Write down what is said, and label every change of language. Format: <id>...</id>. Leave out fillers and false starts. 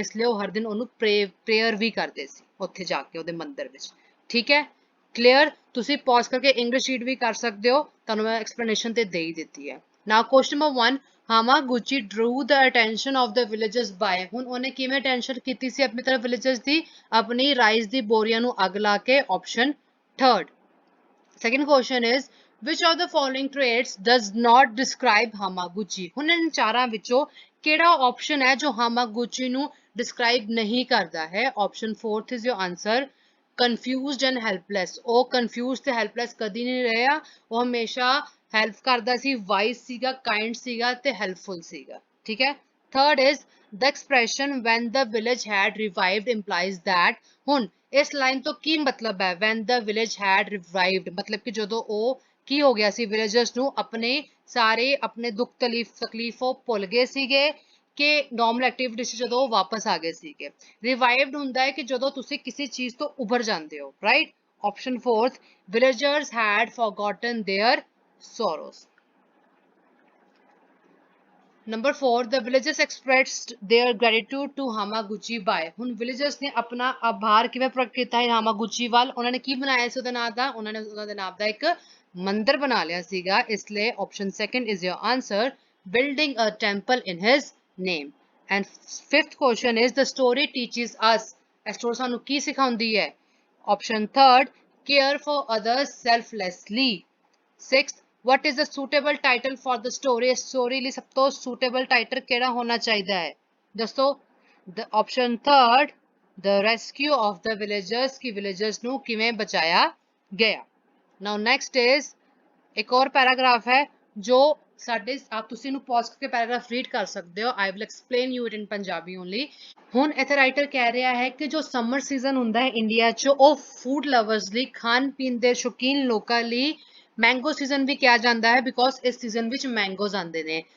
<pa>ਇਸ ਲਈ ਉਹ ਹਰ ਦਿਨ ਉਹਨੂੰ ਪ੍ਰੇਅਰ ਵੀ ਕਰਦੇ ਸੀ ਉੱਥੇ ਜਾ ਕੇ ਉਹਦੇ ਮੰਦਿਰ ਵਿੱਚ। ਠੀਕ ਹੈ, ਕਲੀਅਰ? ਤੁਸੀਂ ਪੌਜ਼ ਕਰਕੇ ਇੰਗਲਿਸ਼ ਰੀਡ ਵੀ ਕਰ ਸਕਦੇ ਹੋ, ਤੁਹਾਨੂੰ ਮੈਂ ਐਕਸਪਲੇਨੇਸ਼ਨ ਤੇ ਦੇ ਹੀ ਦਿੱਤੀ ਹੈ।</pa> <en>now question number 1, Hamaguchi drew the attention of the villagers by,</en> <pa>ਹੁਣ ਉਹਨੇ ਕਿਵੇਂ ਅਟੈਂਸ਼ਨ ਕੀਤੀ ਸੀ ਆਪਣੀ ਤਰਫ ਵਿਲੇਜਰਸ ਦੀ? ਆਪਣੀ ਰਾਈਸ ਦੀ ਬੋਰੀਆਂ ਨੂੰ ਅੱਗ ਲਾ ਕੇ। Option third.</pa> <en>Second question is, which of the following traits does not describe Hamaguchi?</en> <pa>ਹੁਣ ਇਹਨਾਂ ਚਾਰਾਂ ਵਿੱਚੋਂ ਕਿਹੜਾ ਆਪਸ਼ਨ ਹੈ ਜੋ ਹਾਮਾਗੁਚੀ ਨੂੰ ਡਿਸਕ੍ਰਾਈਬ ਨਹੀਂ ਕਰਦਾ ਹੈ?</pa> <en>Option fourth is your answer, confused and helpless.</en> <pa>ਉਹ confused ਤੇ helpless ਕਦੀ ਨਹੀਂ ਰਿਹਾ, ਉਹ ਹਮੇਸ਼ਾ ਹੈਲਪ ਕਰਦਾ ਸੀ, ਵਾਈਸ ਸੀਗਾ, ਕਾਈਂਡ ਸੀਗਾ ਤੇ ਹੈਲਪਫੁਲ ਸੀਗਾ। ਠੀਕ ਹੈ।</pa> <en>Third is, the expression when the village had revived implies that,</en> <pa>ਹੁਣ ਇਸ ਲਾਈਨ ਤੋਂ ਕੀ ਮਤਲਬ ਹੈ?</pa> <en>when the village had revived</en> <pa>ਮਤਲਬ ਕਿ ਜਦੋਂ ਉਹ ਕੀ ਹੋ ਗਿਆ ਸੀ, ਵਿਲੇਜਰਸ ਨੂੰ ਆਪਣੇ ਦੁੱਖ ਤਕਲੀਫ ਉਹ ਭੁੱਲ ਗਏ ਸੀਗੇ ਕਿ ਨਾਰਮਲ ਐਕਟੀਵਿਟੀ ਸੀ, ਜਦੋਂ ਉਹ ਵਾਪਸ ਆ ਗਏ ਸੀਗੇ। ਰਿਵਾਈਵਡ ਹੁੰਦਾ ਹੈ ਕਿ ਜਦੋਂ ਤੁਸੀਂ ਕਿਸੇ ਚੀਜ਼ ਤੋਂ ਉੱਭਰ ਜਾਂਦੇ ਹੋ, right?</pa> <en>Option fourth, villagers had forgotten their sorrows. Number 4, the villagers expressed their gratitude to Hamaguchi by,</en> <pa>ਹੁਣ villagers ਨੇ ਆਪਣਾ ਆਭਾਰ ਕਿਵੇਂ ਪ੍ਰਗਟ ਕੀਤਾ ਹੈ ਹਾਮਾਗੁਚੀ ਵੱਲ? ਉਹਨਾਂ ਨੇ ਕੀ ਬਣਾਇਆ ਸੀ ਉਹਦੇ ਨਾਮ ਦਾ? ਉਹਨਾਂ ਨੇ ਉਹਦੇ ਨਾਮ ਦਾ ਇੱਕ ਮੰਦਿਰ ਬਣਾ ਲਿਆ ਸੀਗਾ। ਇਸ ਲਈ option second</pa> <en>is your answer, building a temple in his name. And fifth question is the story teaches us. A story</en> <pa>सानू की सिखाउंदी है?</pa> <en>Option third, care for others selflessly. Sixth, what is the suitable title for the story?</en> <pa>Story ਲਈ ਸਭ ਤੋਂ suitable title ਕਿਹੜਾ ਹੋਣਾ ਚਾਹੀਦਾ ਹੈ? ਦੱਸੋ.</pa> <en>The option third, the rescue of the villagers,</en> <pa>कि villagers ਨੂੰ ਕਿਵੇਂ ਬਚਾਇਆ ਗਿਆ.</pa> <en>Now next is</en> <hi>एक और पैराग्राफ है जो</hi> <pa>ਸਾਡੇ आप ਤੁਸੀਂ ਨੂੰ ਪੌਜ਼ ਕਰਕੇ ਪੈਰਾਗ੍ਰਾਫ ਰੀਡ ਕਰ ਸਕਦੇ ਹੋ.</pa> <en>I will explain you it in Punjabi only.</en> <pa>ਹੁਣ ਇੱਥੇ ਰਾਈਟਰ ਕਹਿ ਰਿਹਾ ਹੈ ਕਿ ਜੋ ਸਮਰ ਸੀਜ਼ਨ ਹੁੰਦਾ ਹੈ ਇੰਡੀਆ 'ਚ ਉਹ ਫੂਡ ਲਵਰਸ ਲਈ ਖਾਣ ਪੀਣ ਦੇ ਸ਼ੌਕੀਨ ਲੋਕਾਂ ਲਈ ਮੈਂਗੋ ਸੀਜ਼ਨ ਵੀ ਕਿਹਾ ਜਾਂਦਾ ਹੈ ਬਿਕੋਜ਼ ਇਸ ਸੀਜ਼ਨ ਵਿੱਚ ਮੈਂਗੋਜ਼ ਆਉਂਦੇ ਨੇ.</pa>